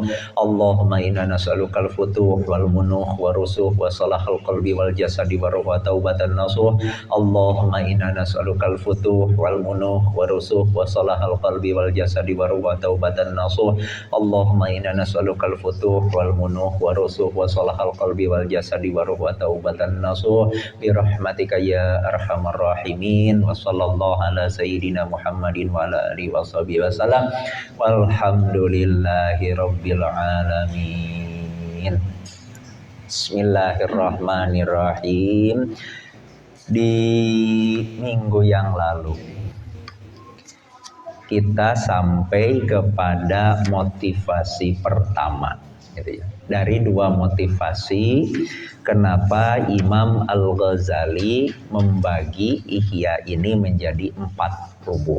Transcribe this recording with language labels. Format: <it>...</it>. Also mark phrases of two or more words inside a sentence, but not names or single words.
<ar>اللهم إنا نسألك الفتوح والمنوح والرسوخ وصلاح القلب والجسد والروح وتوبة نصوحا. اللهم إنا نسألك الفتوح والمنوح والرسوخ وصلاح القلب والجسد والروح وتوبة نصوحا. اللهم إنا نسألك الفتوح والمنوح والرسوخ وصلاح القلب والجسد والروح وتوبة نصوحا برحمتك يا أرحم الراحمين. وصلى الله على سيدنا محمد وعلى آله وصحبه وسلم والحمد لله رب العالمين. Bismillahirrahmanirrahim.</ar> <id>Di minggu yang lalu kita sampai kepada motivasi pertama, gitu ya. Dari dua motivasi, kenapa Imam Al-Ghazali membagi Ihya ini menjadi 4 rubuh.</id>